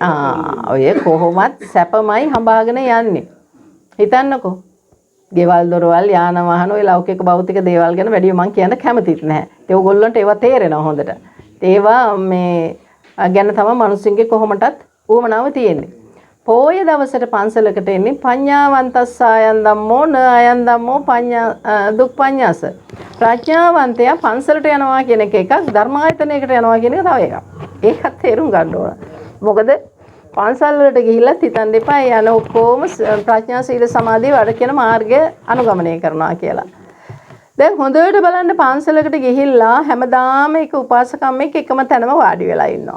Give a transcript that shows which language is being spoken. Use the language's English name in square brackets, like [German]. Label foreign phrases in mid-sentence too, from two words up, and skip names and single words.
[Sinhala] ඔය කොහොමත් සැපමයි හඹාගෙන යන්නේ. හිතන්නකෝ. ගෙවල් දොරවල් යාන වාහන ඔය ලෞකික භෞතික දේවල් ගැන වැඩි මම කියන්න කැමතිත් නැහැ. ඒ ඔයගොල්ලන්ට ඒවා තේරෙනවා හොඳට. ඒවා මේ ගැන තමයි මිනිස්සුන්ගේ කොහොමටත් උවමනාව තියෙන්නේ. පොය දවසට පන්සලකට එන්නේ [Pali] පඤ්ඤාවන්තස්සායන් ධම්මෝ න අයන් ධම්මෝ පඤ්ඤා දුක්ඛඤ්ඤාස. [Sinhala] ප්‍රඥාවන්තයා පන්සලට යනවා කියන එක එකක්, ධර්මායතනයකට යනවා කියන එක තව එකක්. ඒකත් තේරුම් ගන්න ඕන. මොකද පන්සල් වලට ගිහිල්ලත් හිතන්න එපා යන ඔක්කොම ප්‍රඥා සීල සමාධි වැඩ කියන මාර්ගය අනුගමනය කරනවා කියලා. දැන් හොඳට බලන්න පන්සලකට ගිහිල්ලා හැමදාම එක උපාසකම්මෙක් එකම තැනම වාඩි වෙලා ඉන්නවා.